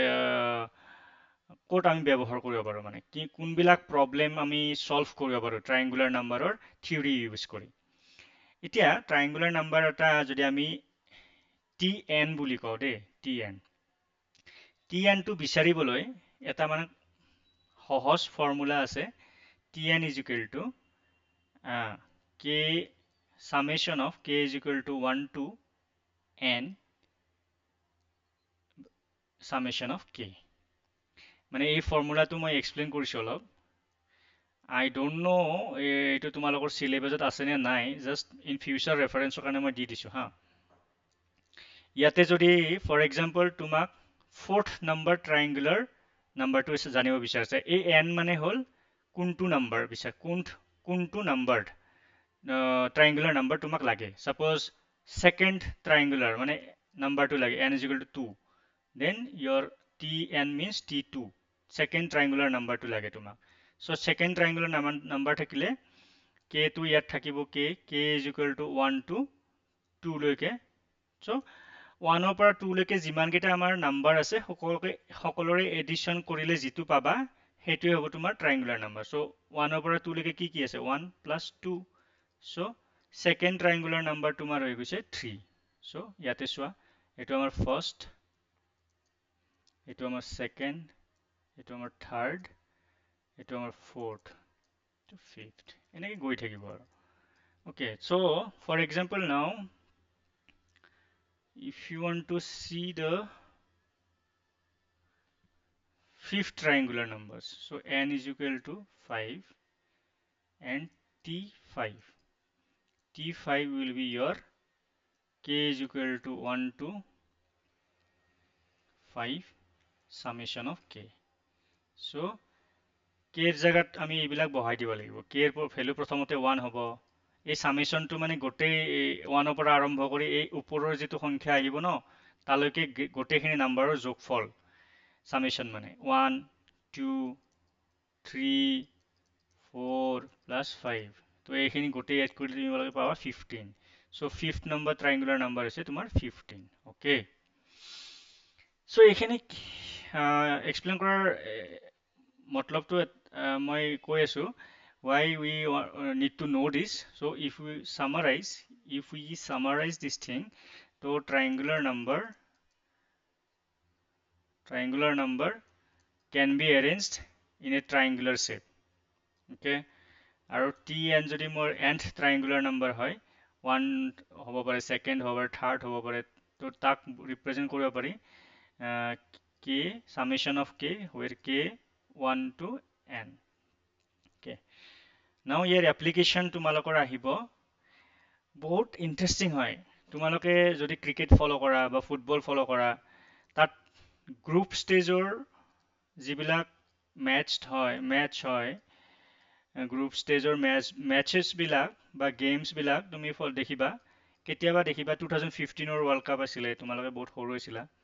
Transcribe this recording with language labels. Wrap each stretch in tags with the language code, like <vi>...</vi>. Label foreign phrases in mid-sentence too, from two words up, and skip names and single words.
<as>ক'ত আমি ব্যৱহাৰ কৰিব পাৰোঁ মানে কি কোনবিলাক প্ৰব্লেম আমি চল্ভ কৰিব পাৰোঁ</as> <en>triangular number's theory use</en> <as>কৰি এতিয়া</as> <en>triangular number</en> <as>এটা যদি আমি টি এন বুলি কওঁ দেই টি এনটো বিচাৰিবলৈ এটা মানে সহজ ফৰ্মুলা আছে</as> <en>t n is equal to k summation of k is equal to 1 to n summation of k</en> <as>মানে এই ফৰ্মুলাটো মই এক্সপ্লেইন কৰিছোঁ অলপ</as> <en>I don't know</en> <as>এইটো তোমালোকৰ চিলেবাছত আছে নে নাই</as> <en>just in future reference</en> <as>কাৰণে মই দি দিছোঁ হা ইয়াতে যদি</as> <en>for example</en> <as>তোমাক</as> <en>fourth number triangular number</en> <as>জানিব বিচাৰিছে এই এন মানে হ'ল কোনটো নাম্বাৰ কোনটো নাম্বাৰ</as> <en>triangular number</en> <as>তোমাক লাগে</as> <en>suppose second triangular</en> <as>মানে নাম্বাৰটো লাগে</as> <en>n is equal to 2 then your tn means t2 second triangular number</en> <as>লাগে তোমাক চ'</as> <en>second triangular number</en> <as>থাকিলে k টো ইয়াত থাকিব</as> <en>k is equal to 1 to 2</en> <as>লৈকে চ' 1 ৰ পৰা 2 লৈকে যিমানকেইটা আমাৰ নাম্বাৰ আছে সকলোৰে এডিশ্যন কৰিলে যিটো পাবা সেইটোৱে হ'ব তোমাৰ</as> <en>triangular number</en> <as>চ' 1 ৰ পৰা 2 লৈকে কি আছে</as> <en>1 plus 2</en> <as>চ'</as> <en>second triangular number</en> <as>তোমাৰ হৈ গৈছে 3 চ' ইয়াতে চোৱা এইটো আমাৰ ফাৰ্ষ্ট এইটো আমাৰ ছেকেণ্ড এইটো আমাৰ থাৰ্ড এইটো আমাৰ ফ'ৰ্থ এইটো ফিফথ এনেকৈ গৈ থাকিব আৰু</as> <en>okay so for example now if you want to see the fifth triangular numbers so n is equal to 5 and t5 t5 will be your k is equal to 1 to 5 summation of k so</en> <as>কেৰ জাগাত আমি এইবিলাক বহাই দিব লাগিব কেৰ ভ্যালু প্ৰথমতে 1 হ'ব এই সামেশনটো মানে গোটেই 1 ৰ পৰা আৰম্ভ কৰি এই ওপৰৰ যেটো সংখ্যা আহিব ন তালৈকে গোটেইখিনি নাম্বাৰৰ যোগফল সামেশন মানে 1 2 3 4</as> <en>plus 5</en> <as>তো এইখিনি গোটেই এড কৰি তুমি পাবা 15</as> <en>so fifth number triangular number</en> <as>হৈছে তোমাৰ 15</as> <en>okay so</en> <as>এইখিনি এক্সপ্লেইন কৰাৰ মতলবটো মই কৈ আছো</as> <en>why we need to know this so if we summarize this thing so triangular number can be arranged in a triangular shape okay</en> <as>আৰু tn যদি মোৰ</as> <en>nth triangular number</en> <as>হয় 1 হ'ব পাৰে second হ'ব পাৰে third হ'ব পাৰে তো তাক ৰিপ্ৰেজেন্ট কৰিব পাৰি</as> <en>k summation of k where k 1 to n. Okay. Now</en> <as>ইয়াৰ এপ্লিকেশ্যন তোমালোকৰ আহিব বহুত ইণ্টাৰেষ্টিং হয় তোমালোকে যদি ক্ৰিকেট ফ'ল' কৰা বা ফুটবল ফ'ল' কৰা তাত গ্ৰুপ ষ্টেজৰ যিবিলাক মেটচ হয় গ্ৰুপ ষ্টেজৰ মেটচেছবিলাক বা গেমছবিলাক তুমি দেখিবা কেতিয়াবা দেখিবা 2015ৰ</as> <en>world cup</en> <as>আছিলে তোমালোকে বহুত সৰু হৈছিলা</as>